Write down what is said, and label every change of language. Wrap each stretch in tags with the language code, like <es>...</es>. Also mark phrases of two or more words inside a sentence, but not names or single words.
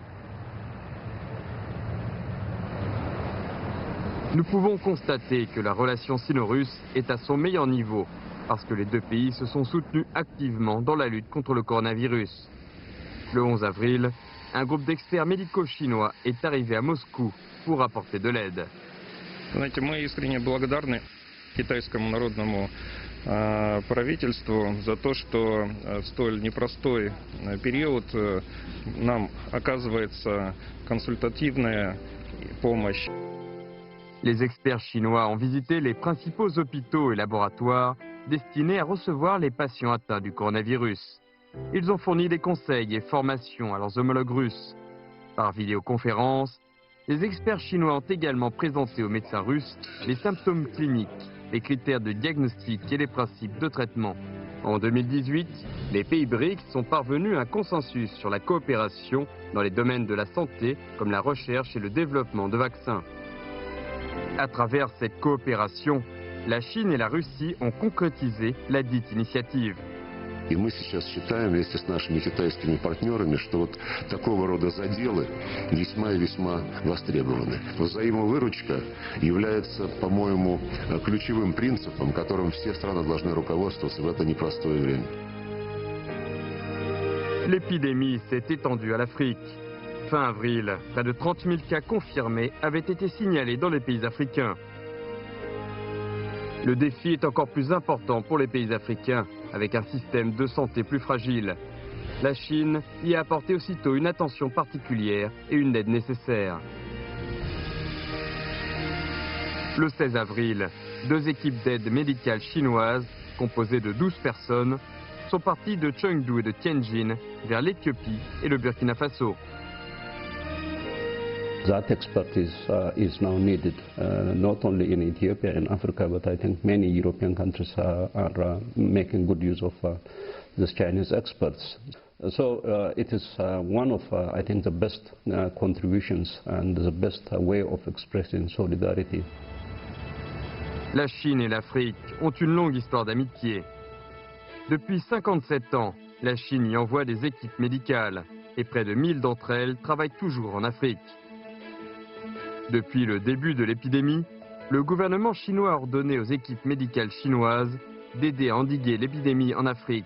<fr>Nous pouvons constater que la relation sino-russe est à son meilleur niveau, parce que les deux pays se sont soutenus activement dans la lutte contre le coronavirus. Le 11 avril, un groupe d'experts médicaux chinois est arrivé à Moscou pour apporter de l'aide.</fr> <ru>Знаете, мы искренне благодарны китайскому народному правительству за то, что в столь непростой период нам оказывается консультативная помощь.</ru> <fr>Les experts chinois ont visité les principaux hôpitaux et laboratoires destinés à recevoir les patients atteints du coronavirus. Ils ont fourni des conseils et formations à leurs homologues russes. Par vidéoconférence, les experts chinois ont également présenté aux médecins russes les symptômes cliniques, les critères de diagnostic et les principes de traitement. En 2018, les pays BRICS sont parvenus à un consensus sur la coopération dans les domaines de la santé, comme la recherche et le développement de vaccins. À travers cette coopération, la Chine et la Russie ont concrétisé la dite initiative.</fr> <ru>И мы сейчас считаем вместе с нашими китайскими партнерами, что вот такого рода заделы весьма и весьма востребованы. Взаимовыручка является, по-моему, ключевым принципом, которым все страны должны руководствоваться в это непростое время.</ru> <fr>L'épidémie s'est étendue à l'Afrique. Fin avril, près de 30 000 cas confirmés avaient été signalés dans les pays africains. Le défi est encore plus important pour les pays africains. avec un système de santé plus fragile. La Chine y a apporté aussitôt une attention particulière et une aide nécessaire. Le 16 avril, 2 équipes d'aide médicale chinoises, composées de 12 personnes, sont parties de Chengdu et de Tianjin vers l'Éthiopie et le Burkina Faso.</fr> <en>That expertise is now needed not only in Ethiopia and Africa, but I think many European countries are making good use of these Chinese experts. So it is one of, I think, the best contributions and the best way of expressing solidarity.</en> <fr>La Chine et l'Afrique ont une longue histoire d'amitié. Depuis 57 ans, la Chine y envoie des équipes médicales et près de 1000 d'entre elles travaillent toujours en Afrique. Depuis le début de l'épidémie, le gouvernement chinois a ordonné aux équipes médicales chinoises d'aider à endiguer l'épidémie en Afrique.</fr>